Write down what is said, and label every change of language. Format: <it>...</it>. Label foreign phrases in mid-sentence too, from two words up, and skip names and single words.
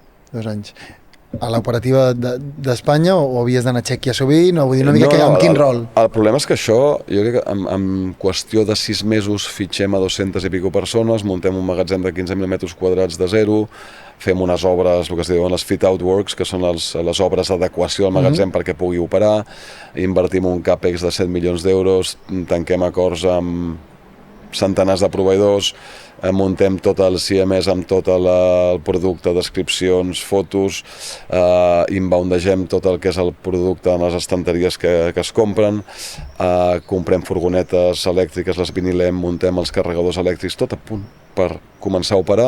<ca>2 anys. A l'operativa d'Espanya o havies d'anar a Txèquia sovint? O vull dir una mica amb quin rol? El problema és que això, jo crec que en qüestió de 6 mesos fitxem a 200 i pico persones, muntem un magatzem de 15.000 metres quadrats de zero, fem unes obres, el que es diuen les</ca> <en>fit-out works,</en> <ca>que són les obres d'adequació del magatzem perquè pugui operar, invertim un CAPEX de 7 milions d'euros, tanquem acords amb centenars de proveïdors, muntem tot el CMS amb tot el producte, descripcions, fotos, inboundegem tot el que és el producte en les estanteries que es compren, comprem furgonetes elèctriques, les vinilem, muntem els carregadors elèctrics, tot a punt per començar a operar.</ca>